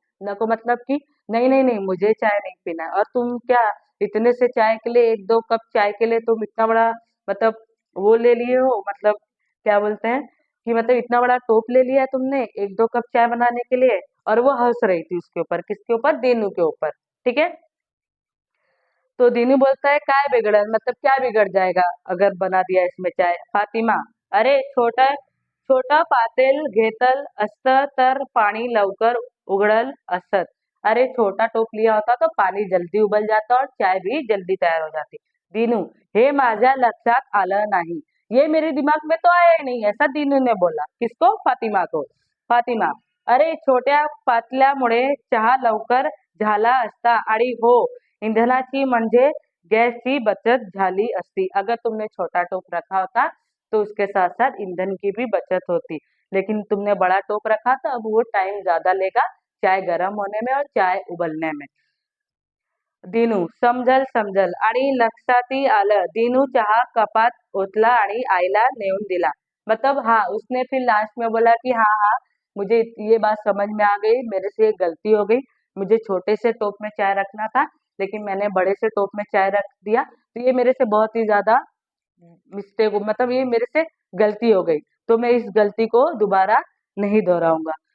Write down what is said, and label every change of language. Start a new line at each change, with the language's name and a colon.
Hindi: नको मतलब कि नहीं नहीं नहीं, मुझे चाय नहीं पीना है। और तुम क्या, इतने से चाय के लिए, एक दो कप चाय के लिए तुम इतना बड़ा मतलब वो ले लिए हो, मतलब क्या बोलते हैं कि मतलब इतना बड़ा टोप ले लिया है तुमने एक दो कप चाय बनाने के लिए। और वो हंस रही थी उसके ऊपर, किसके ऊपर, दीनू के ऊपर। ठीक है, तो दीनू बोलता है,
Marathi: काय बिगड़न,
Hindi: मतलब क्या बिगड़ जाएगा अगर बना दिया इसमें चाय?
Marathi: फातिमा, अरे छोटा छोटा पातेल घेतल असत तर पाणी लवकर उघडल असत।
Hindi: अरे छोटा टोप लिया होता तो पानी जल्दी उबल जाता और चाय भी जल्दी तैयार हो जाती। दीनू,
Marathi: हे माझ्या लक्षात आलं नाही,
Hindi: ये मेरे दिमाग में तो आया ही नहीं, ऐसा दीनू ने बोला। किसको? फातिमा को।
Marathi: फातिमा, अरे छोट्या पातल्यामुळे चहा लवकर झाला असता आणि हो, इंधनाची म्हणजे
Hindi: गैस की बचत
Marathi: झाली असती।
Hindi: अगर तुमने छोटा टोप रखा होता तो उसके साथ साथ ईंधन की भी बचत होती, लेकिन तुमने बड़ा टोप रखा तो अब वो टाइम ज्यादा लेगा चाय गर्म होने में और चाय उबलने में।
Marathi: दिनू, समजल समजल आणि लक्षातही आलं। दिनू चहा कपात ओतला आणि आईला नेऊन दिला।
Hindi: मतलब हाँ, उसने फिर लास्ट में बोला कि हाँ हाँ, मुझे ये बात समझ में आ गई, मेरे से एक गलती हो गई, मुझे छोटे से टोप में चाय रखना था, लेकिन मैंने बड़े से टोप में चाय रख दिया, तो ये मेरे से बहुत ही ज्यादा मिस्टेक, मतलब ये मेरे से गलती हो गई, तो मैं इस गलती को दोबारा नहीं दोहराऊंगा।